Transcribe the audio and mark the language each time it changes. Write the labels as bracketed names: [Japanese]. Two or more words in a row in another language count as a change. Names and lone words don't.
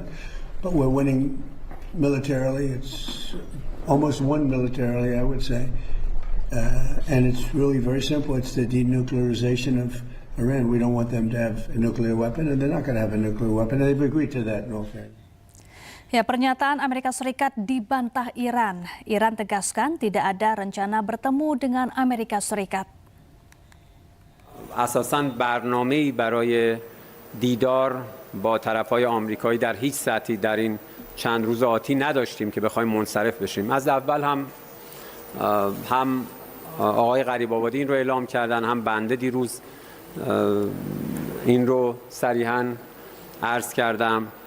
[English] But we're winning militarily. It's almost won militarily, I would say. And it's really very simple. It's the denuclearization of Iran. We don't want them to have a nuclear weapon, and they're not going to have a nuclear weapon. They've agreed to that in all fairness. [Indonesian] Ya, pernyataan Amerika Serikat dibantah Iran. Iran tegaskan tidak ada rencana bertemu dengan Amerika Serikat. [Persian] اساساً برنامه‌ای برای دیدار با طرف‌های آمریکایی در هیچ سطحی در این چند روز آتی نداشتیم که بخوایم منصرف بشیم. از اول هم آقای غریب‌آبادی این رو اعلام کردن، هم بنده دیروز این رو صریحاً عرض کردم.